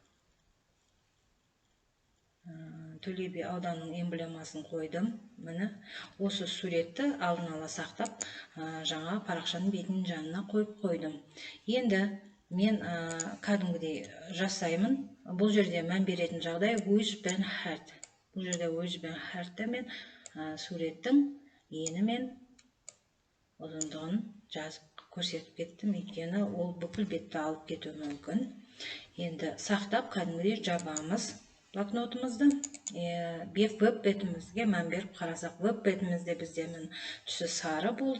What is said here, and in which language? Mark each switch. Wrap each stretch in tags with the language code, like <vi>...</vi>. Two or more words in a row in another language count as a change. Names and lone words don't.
<kk>Төле би ауданының эмблемасын қойдым. Міне осы суретті алдын ала сақтап, жаңа парақшаның бетінің жанына қойып қойдым. Енді мен кәдімгідей жасаймын. Бұл жерде мән беретін жағдай</kk> <en>width and height.</en> <kk>Бұл жерде</kk> <en>width and height</en> <kk>мен суреттің ені мен ұзындығын жазып көрсетіп кеттім, өйткені ол бүкіл бетті алып кетуі мүмкін. Енді сақтап кәдімгідей жабамыз блокнотымызды. Веб бетімізге мән беріп қарасақ, веб бетімізде бізде түсі сары болды.</kk>